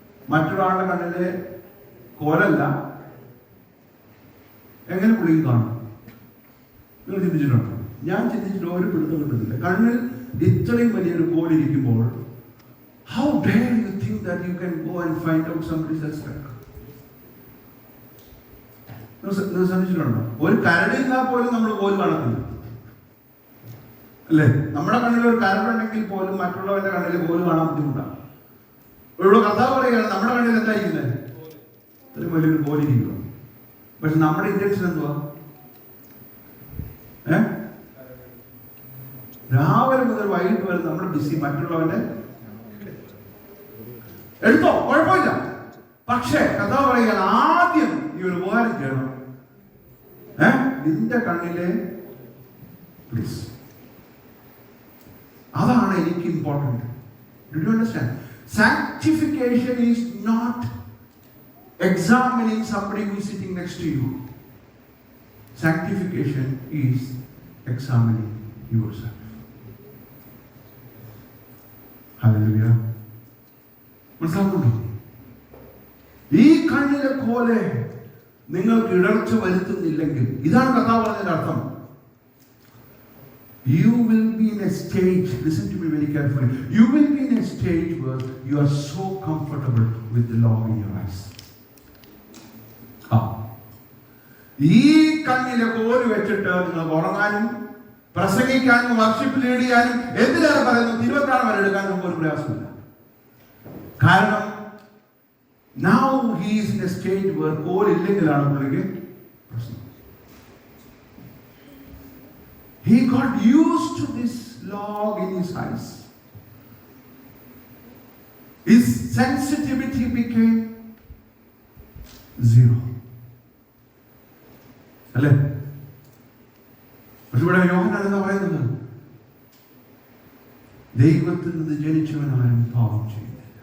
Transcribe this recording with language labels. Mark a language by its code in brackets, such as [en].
[ml] മറ്റൊരാളുടെ കണ്ണിലെ കോലല്ല, എങ്ങനെ പുള്ളി കാണും? നിങ്ങൾ ചിന്തിച്ചിട്ടുണ്ടോ? ഞാൻ ചിന്തിച്ചിട്ട് ഒരു പിടുത്തം കിട്ടുന്നില്ല. കണ്ണിൽ ഇത്രയും വലിയൊരു കോലിരിക്കുമ്പോൾ [en] how dare you think that you can go and find out somebody's aspect? [ml] നിങ്ങൾ ശ്രദ്ധിച്ചിട്ടുണ്ടോ? ഒരു കരടിരുന്നാൽ പോലും നമ്മൾ കോല് കാണത്തില്ല, അല്ലേ? നമ്മുടെ കണ്ണിൽ ഒരു കരടുണ്ടെങ്കിൽ പോലും മറ്റുള്ളവരുടെ കണ്ണിൽ കോല് കാണാൻ ബുദ്ധിമുട്ടാണ്. ഇവിടെ കർത്താവ് പറയുകയാണ്, നമ്മുടെ കണ്ണിൽ എന്താ ഇരിക്കുന്നത്? ഒരു വലിയൊരു കോലിരിക്കുക. പക്ഷെ നമ്മുടെ ഇന്റൻഷൻ എന്തുവാ? രാവിലെ മുതൽ വൈകിട്ട് വരെ നമ്മൾ ബിസി, മറ്റുള്ളവന്റെ എടുത്തോ, കുഴപ്പമില്ല. പക്ഷേ കർത്താവ് പറയുകയാണ്, ആദ്യം ഈ ഒരു ഉപകാരം ചെയ്യണം. നിന്റെ കണ്ണിലെ പ്ലീസ്, അതാണ് എനിക്ക് important. [en] Do you understand? Sanctification is not examining somebody who is sitting next to you. Sanctification is examining yourself. [ml] Hallelujah. മനസ്സിലാവുന്നുണ്ടോ? ഈ കണ്ണിലെ പോലെ നിങ്ങൾക്ക് ഇടർച്ച വരുത്തുന്നില്ലെങ്കിൽ, ഇതാണ് കർത്താവ് പറഞ്ഞതിന്റെ അർത്ഥം. [en] You will be in a stage, listen to me very carefully, you will be in a stage where you are so comfortable with the law in your eyes. [ml] ഈ കണ്ണിലെ കോല് വെച്ചിട്ട് നിങ്ങൾ ഉറങ്ങാനും പ്രസംഗിക്കാനും വർഷിപ്പ് ലീഡ് ചെയ്യാനും എന്തിനാണ് പറയുന്നത്? തിരുവത്താഴം വരെ എടുക്കാൻ നമുക്ക് ഒരു പ്രയാസമില്ല. [en] കാരണം now he is in a stage where [ml] കോല് ഇല്ലെങ്കിലാണ് പുള്ളിക്ക് പ്രശ്നം. [en] He got used to this log in his eyes. His sensitivity became zero. [ml] അല്ലേ? പക്ഷെ ഇവിടെ യോഹന്നാൻ എന്താ പറയുന്നത്? ദൈവത്തിൽ നിന്ന് ജനിച്ചവനാരും പാപം ചെയ്യുന്നില്ല.